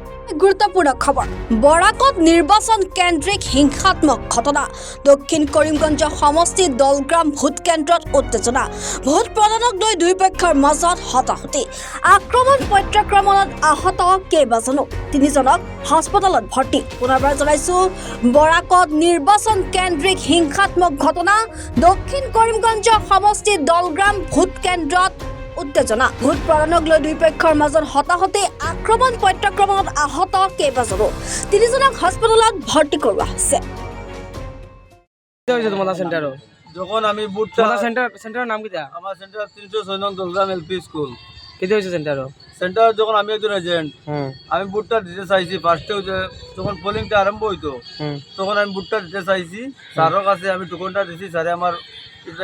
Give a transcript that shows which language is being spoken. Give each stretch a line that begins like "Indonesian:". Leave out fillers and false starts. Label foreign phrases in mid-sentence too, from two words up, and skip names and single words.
Assamese: গুরুত্বপূর্ণ খবর বরাকত নির্বাচন কেন্দ্রিক হিংসাত্মক ঘটনা দক্ষিণ করিমগঞ্জ সমষ্টি দলগ্রাম ভোট কেন্দ্ৰত উত্তেজনা ভোট প্ৰদানক লৈ দুই পক্ষৰ মাজত হতাহতি আক্ৰমণ প্ৰত্যাক্ৰমণত আহত কেইবাজনো তিনিজনক হাস্পতালত ভৰ্তি পুনৰবাৰ জনাইছো বৰাকত নিৰ্বাচন কেন্দ্ৰিক হিংসাত্মক ঘটনা দক্ষিণ করিমগঞ্জ সমষ্টি দলগ্রাম ভোট কেন্দ্ৰত উত্তেজনা ভোট প্ৰদানক লৈ দুই পক্ষৰ মাজত হতাহতি আক্ৰমণ প্ৰত্যাক্ৰমণত আহত কেইবাজনো তিনিজনক হাস্পতালত ভৰ্তি কৰোৱা হৈছে।
Bangla: যখন আমি সেন্টারের নাম কি আমার সেন্টার 306 নং দলগ্রাম এলপি স্কুল কেটে হয়েছে সেন্টার যখন আমি একজন এজেন্ট আমি বুটটা দিতে চাইছি ফার্স্টে যখন পোলিংটা আরম্ভ হইতো তখন আমি বুটটা দিতে চাইছি স্যারের কাছে আমি টোকনটা দিছি স্যারে আমার এটা